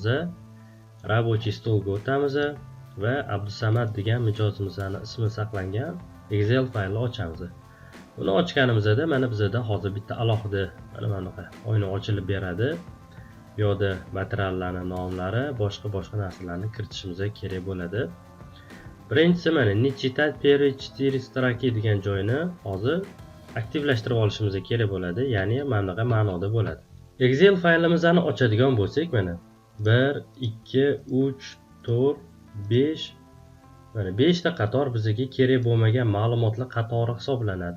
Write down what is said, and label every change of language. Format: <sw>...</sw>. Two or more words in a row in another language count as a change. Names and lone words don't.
<uz>Рабочий stolga o'tamiz va Abdusamad degan mijozimizning ismi saqlangan Excel faylni ochamiz. Buni ochganimizda mana bizda hozir bitta alohida mana bunaqa oyna ochilib beradi. Bu yerda materiallarning nomlari, boshqa narsalarni kiritishimiz kerak bo'ladi. Birinchisi mana</uz> <ru>не читать первые 4 строки</ru> <uz>degan joyni hozir aktivlashtirib olishimiz kerak bo'ladi, ya'ni mana bunaqa ma'noda bo'ladi. Excel faylimizni ochadigan bo'lsak, mana 1 2 3 4 5 mana 5 ta qator bizga kerak bo'lmagan ma'lumotlar qatori hisoblanadi.</uz>